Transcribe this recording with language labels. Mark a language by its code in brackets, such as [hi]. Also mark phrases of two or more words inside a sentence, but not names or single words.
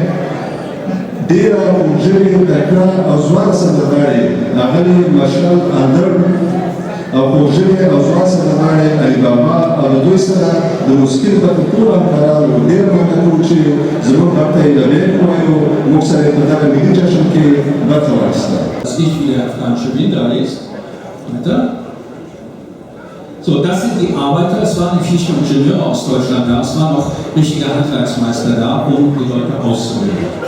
[ps] ډېره خوږژبې تکړه او ځوانه سندرغاړې ښاغلي مشال اندړ او خوږژبې او ځوان سندرغاړی علي بابا او د دوی سره د موسیقي لپاره ټولو همکارانو ډېره مننه کوو چې زموږ غږ ته یې لبیک ووایو موږ سره یې په دغه ملي جشن کې برخه واخیسته. [de] Dass nicht wie der afghanische Winter ist. So, das sind die Arbeiter, es waren nicht viele Ingenieure aus Deutschland da, es waren auch richtige Handwerksmeister da, um die Leute auszubilden.